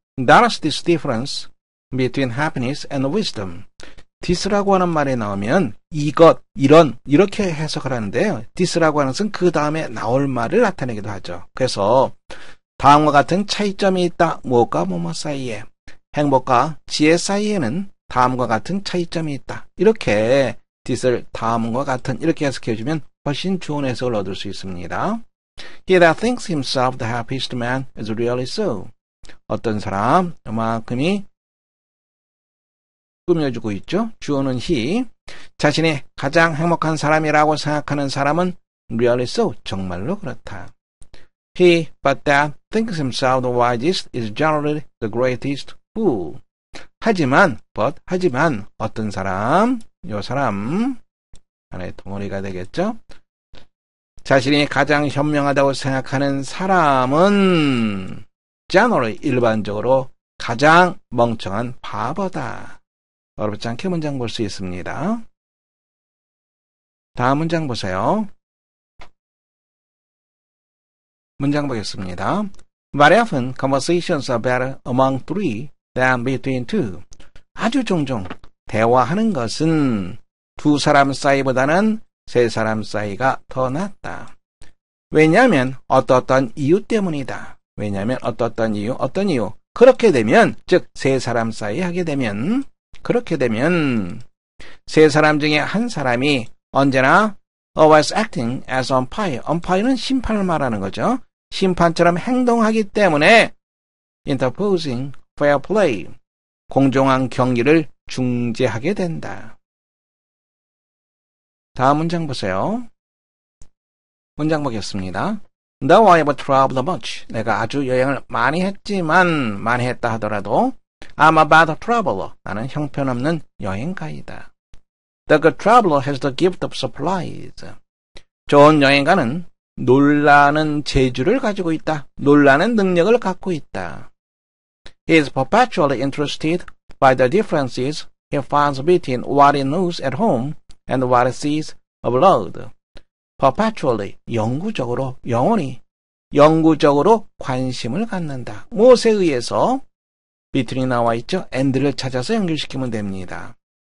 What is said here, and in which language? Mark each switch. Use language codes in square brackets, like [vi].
[en] Notice this difference between happiness and wisdom. [ko] this라고 하는 말이 나오면 이것, 이런, 이렇게 해석을 하는데요. this라고 하는 것은 그 다음에 나올 말을 나타내기도 하죠. 그래서 다음과 같은 차이점이 있다. 무엇과 뭐뭐 사이에. 행복과 지혜 사이에는 다음과 같은 차이점이 있다. 이렇게 this를 다음과 같은 이렇게 해석해주면 훨씬 좋은 해석을 얻을 수 있습니다. [en] He that thinks himself the happiest man is really so. [ko] 어떤 사람, 이만큼이 꾸며주고 있죠. 주어는 he. 자신이 가장 행복한 사람이라고 생각하는 사람은 [en] really so. [ko] 정말로 그렇다. [en] He but that thinks himself the wisest is generally the greatest fool. [ko] 하지만 어떤 사람, 요 사람 하나의 덩어리가 되겠죠. 자신이 가장 현명하다고 생각하는 사람은 generally 일반적으로 가장 멍청한 바보다. 어렵지 않게 문장 볼 수 있습니다. 다음 문장 보세요. 문장 보겠습니다. [en] Very often conversations are better among three than between two. [ko] 아주 종종 대화하는 것은 두 사람 사이보다는 세 사람 사이가 더 낫다. 왜냐하면 어떤 이유 때문이다. 왜냐하면 어떤 이유, 어떤 이유. 그렇게 되면, 즉 세 사람 사이 하게 되면, 그렇게 되면 세 사람 중에 한 사람이 언제나 [en] always acting as umpire. [ko] umpire는 심판을 말하는 거죠. 심판처럼 행동하기 때문에 [en] interposing fair play. [ko] 공정한 경기를 중재하게 된다. 다음 문장 보세요. 문장 보겠습니다. [en] Though I have traveled much. [ko] 내가 아주 여행을 많이 했지만, 많이 했다 하더라도 [en] I'm a bad traveler. [ko] 나는 형편없는 여행가이다. [en] The good traveler has the gift of surprise. [ko] 좋은 여행가는 놀라는 재주를 가지고 있다. 놀라는 능력을 갖고 있다. [en] He is perpetually interested by the differences he finds between what he knows at home and what he sees abroad. [ko] perpetually, 영구적으로, 영원히, 영구적으로 관심을 갖는다. 무엇에 의해서? between이 나와 있죠? and를 찾아서 연결시키면 됩니다.